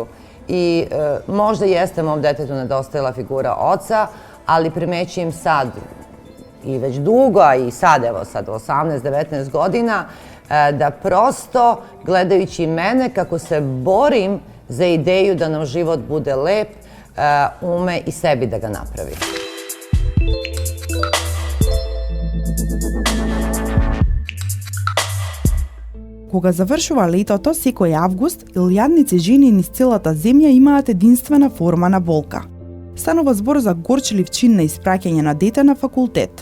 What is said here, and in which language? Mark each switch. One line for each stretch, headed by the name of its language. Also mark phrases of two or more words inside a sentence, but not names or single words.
Serbian: I možda jeste mom detetu nedostajala figura oca, ali primećujem sad i već dugo, a i sad, evo sad 18-19 godina, da prosto gledajući mene kako se borim za ideju da nam život bude lep, ume i sebi da ga napravi.
Macedonian: Кога завршува летото, секој август, илјадници жени низ целата земја имаат единствена форма на болка. Станува збор за горчлив чин на испраќање на дете на факултет.